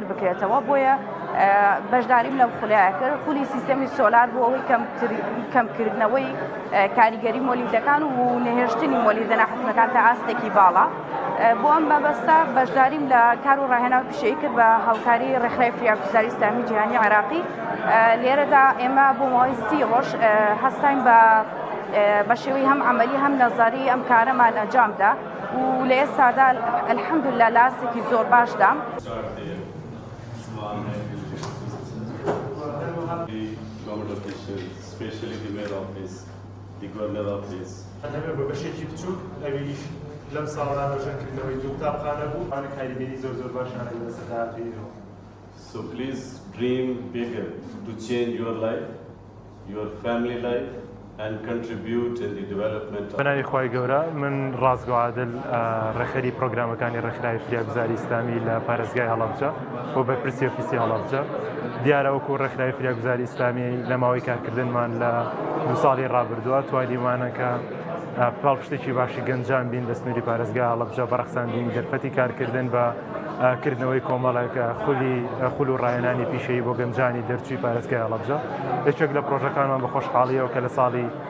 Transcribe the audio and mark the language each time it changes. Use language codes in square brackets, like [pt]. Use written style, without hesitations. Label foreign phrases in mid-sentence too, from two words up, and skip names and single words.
[ckb] بکرێتەوە بۆیە بەشداریم لەم خولایە کرد خولی سیستەمی سۆلار بۆ ئەوەی کەمکردنەوەی کاریگەری مۆلیدەکان و نەهێشتنی مۆلی دەنەحوتەکان تا ئاستێکی باڵا بۆ ئەم مەبەستە بەشداریم لە کار و ڕاهێناوی پیشەیی کرد بە هاوکاری ڕێکخراوی فریاگوزاری ئیسلامی جیهانی عێراقی لێرەدا ئێمە بۆ ماوەی 30 ڕۆژ هەستاین بە شێوەی هەم عەمەلی هەم نەزەری ئەم کارەمان ئەنجامدا و لە ئێستادا الحەمدوللا لە ئاستێکی زۆر باشدا [en] government officials, especially the mayor office, the governor office. [ckb] هەمێ بە بەشێکی بچووک ئەویش لەم ساڵدا ڕۆژەکردنەوەی دوو قوتابخانە بوو ئەوانە کاریگەری زۆر باشانە لەسەر داهاتوویەوە. [en] So please dream bigger to change your life, your family life, and contribute in the development of... [ckb] بەناوی خوای گەورە من ڕازگۆ عادل ڕێکخەری پرۆگرامەکانی ڕێکخراوی فریاگوزاری ئیسلامی لە پارێزگای هەڵەبجە بۆ بەرپرسی ئۆفیسی هەڵەبجە دیارە وەکو ڕێکخراوی فریاگوزاری ئیسلامی لە ماوەی کارکردنمان لە 2 ساڵی ڕابردووە توانیمانە کە پاڵپشتێکی باشی گەنجان بین لە سنووری پارێزگای هەڵەبجە بەڕەخساندنی دەرفەتی کارکردن بە کردنەوەی کۆمەڵێک خول و ڕاهێنانی پیشەیی بۆ گەنجانی دەرچووی پارێزگای هەڵەبجە یەکێک لە پرۆژەکانمان بە خۆشحاڵیەوە کە لە ساڵی